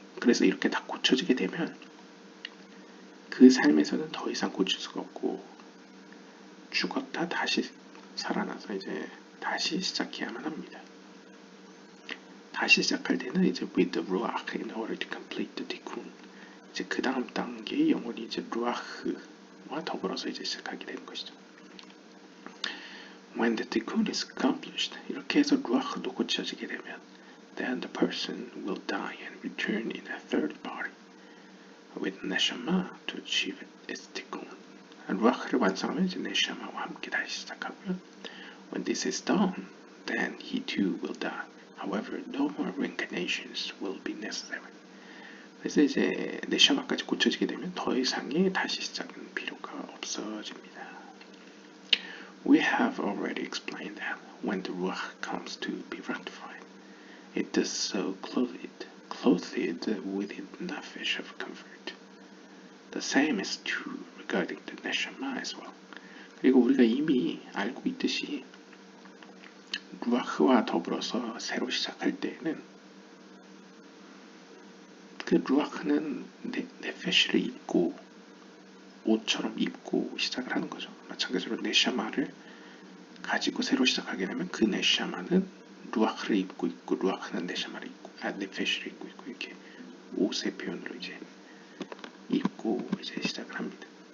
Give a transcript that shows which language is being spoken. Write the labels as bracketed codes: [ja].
[ko] 그래서 이렇게 다 고쳐지게 되면 그 삶에서는 더 이상 고칠 수가 없고, 죽었다 다시 살아나서 이제 다시 시작해야만 합니다. 다시 시작할 때는 이제 [en] with the ruach in order to complete the tikkun. [ko] 이제 그 다음 단계의 영혼이 이제 루아흐와 더불어서 이제 시작하게 되는 것이죠. [en] When the tikkun is accomplished, [ko] 이렇게 해서 루아흐도 고쳐지게 되면, [en] then the person will die and return in a third body with neshama to achieve its tikkun. [ko] 루아흐를 완성하면 이제 네샤마와 함께 다시 시작하고요. [en] When this is done, then he too will die. However, no more reincarnations will be necessary. [ko] 그래서 이제 네샤마까지 고쳐지게 되면 더 이상의 다시 시작은 필요가 없어집니다. [en] We have already explained that when the ruach comes to be rectified, it does so clothed within the nefesh of comfort. The same is true regarding the neshama as well. [ko] 그리고 우리가 이미 알고 있듯이 루아흐와 더불어서 새로 시작할 때에는 그 루아흐는 네페시를 입고 옷처럼 입고 시작을 하는 거죠. 마찬가지로 네샤마를 가지고 새로 시작하게 되면 그 네샤마는 루아흐를 입고 있고 루아흐는 네샤마를 입고 네페시를 입고 있고 이렇게 옷의 표현으로 이제 입고 이제 시작을 합니다.